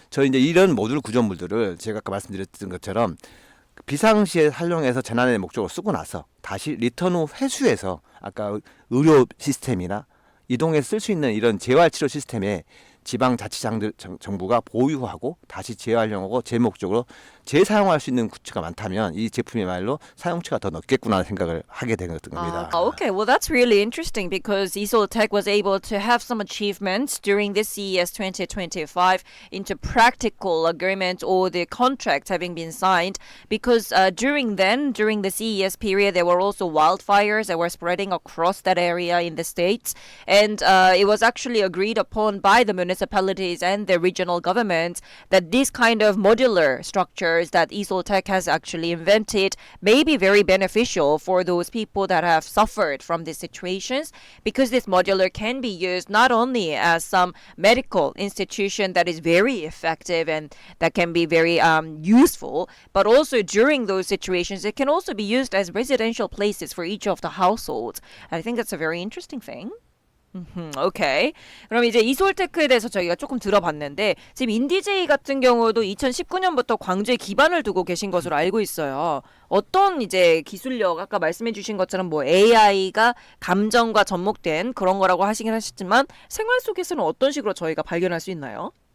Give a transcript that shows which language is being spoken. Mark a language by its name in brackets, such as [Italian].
[Korean] 저희 이제 이런 모듈 구조물들을 제가 아까 말씀드렸던 것처럼 비상시에 활용해서 재난의 목적으로 쓰고 나서 다시 리턴 후 회수해서 아까 의료 시스템이나 이동해서 쓸 수 있는 이런 재활치료 시스템에 지방자치장들 정부가 보유하고 다시 재활용하고 재목적으로 재사용할 수 있는 구치가 많다면 이 제품이야말로 사용처가 더 넓겠구나 생각을 하게 된 겁니다. [English] Okay, well that's really interesting because Isoltech was able to have some achievements during this CES 2025 into practical agreement or the contracts having been signed because during the CES period there were also wildfires that were spreading across that area in the States and it was actually agreed upon by the municipalities municipalities and the regional governments that these kind of modular structures that Isoltech has actually invented may be very beneficial for those people that have suffered from these situations, because this modular can be used not only as some medical institution that is very effective and that can be very useful, but also during those situations it can also be used as residential places for each of the households. I think that's a very interesting thing. 오케이. [Korean] 그럼 이제 이솔테크에 대해서 저희가 조금 들어봤는데, 지금 인디제이 같은 경우도 2019년부터 광주에 기반을 두고 계신 것으로 알고 있어요. 어떤 이제 기술력, 아까 말씀해 주신 것처럼 뭐 AI가 감정과 접목된 그런 거라고 하시긴 하셨지만, 생활 속에서는 어떤 식으로 저희가 발견할 수 있나요?